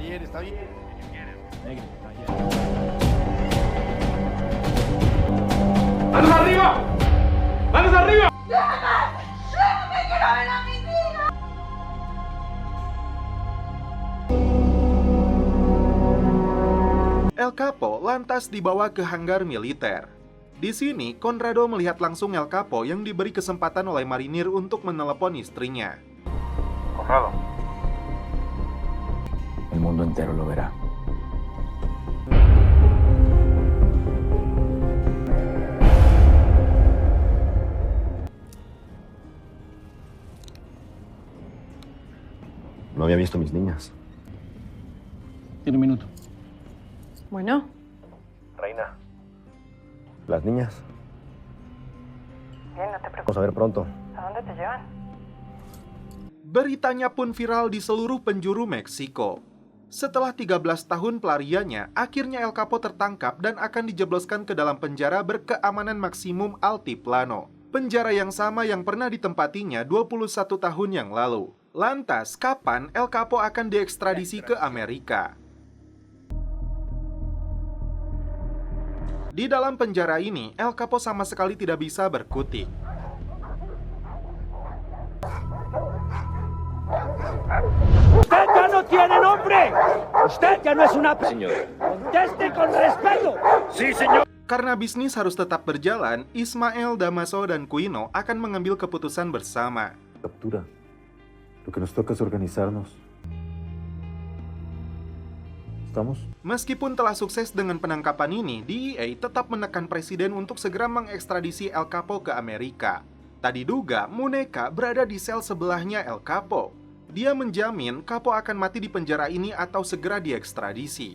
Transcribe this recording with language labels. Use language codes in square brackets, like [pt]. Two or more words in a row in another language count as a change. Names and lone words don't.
[es] ¡Manos arriba! ¡Manos arriba! [id] El Capo lantas dibawa ke hanggar militer. Di sini, Conrado melihat langsung El Capo yang diberi kesempatan oleh marinir untuk menelepon istrinya. Conrado. [es] El mundo entero lo verá. No había visto a mis niñas. Tiene un minuto. Bueno, Reina. Las niñas. bien, no te preocupes. Vamos a ver pronto. ¿A dónde te llevan? [id] Beritanya pun viral di seluruh penjuru Meksiko. Setelah 13 tahun pelariannya, akhirnya El Capo tertangkap dan akan dijebloskan ke dalam penjara berkeamanan maksimum Altiplano. Penjara yang sama yang pernah ditempatinya 21 tahun yang lalu. Lantas, kapan El Capo akan diekstradisi ke Amerika? Di dalam penjara ini, El Capo sama sekali tidak bisa berkutik. [es] ¡Usted ya no tiene nombre! ¡Usted ya no es una... Señor. ¡Conteste con respeto! ¡Sí, señor! [id] Karena bisnis harus tetap berjalan, Ismael, Damaso, dan Quino akan mengambil keputusan bersama. [es] Captura. Lo que nos toca es organizarnos. ¿Estamos? [id] Meskipun telah sukses dengan penangkapan ini, DEA tetap menekan presiden untuk segera mengekstradisi El Capo ke Amerika. Tak diduga, Muneca berada di sel sebelahnya El Capo. Dia menjamin Capo akan mati di penjara ini atau segera diekstradisi.